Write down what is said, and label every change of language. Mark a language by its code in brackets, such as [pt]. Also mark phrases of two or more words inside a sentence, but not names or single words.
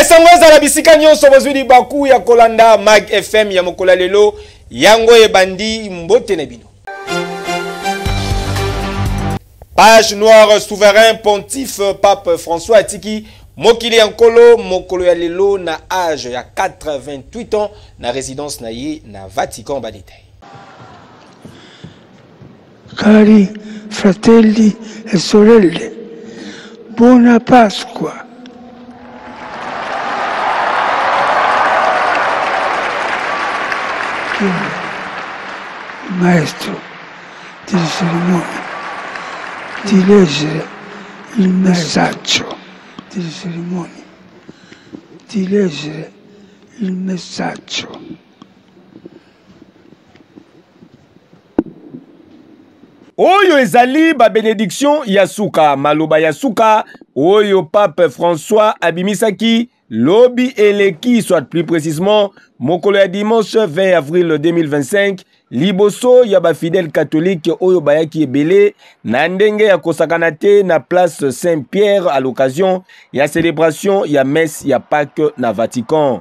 [ln] Bozala bisika nyonso bozuli baku ya kolanda Mag FM ya mokola lelo yango ebandi mbote na bino. [fr] Page noire souverain pontife [ln] Pape François Atiki mokili yankolo mokolo ya lelo na âge ya [fr] 88 ans [ln] na résidence na ye na Vatican badetail. [it] Cari fratelli e sorelle, buona Pasqua. Il maestro delle cerimonie di leggere il messaggio delle cerimonie, di leggere il messaggio. [ln] Oyo ezali ba bénédiction yasuka maloba yasuka oyo Pape François abimisaki lobi eleki, [fr] soit plus précisément [ln] mokolo ya [fr] dimanche 20 avril 2025 [ln] liboso ya ba [fr] fidèle catholique [ln] oyo bayaki ebele na ndenge ya kosakana te na place Saint-Pierre [fr] à l'occasion [ln] ya célébration ya messe ya Pâques na Vatican.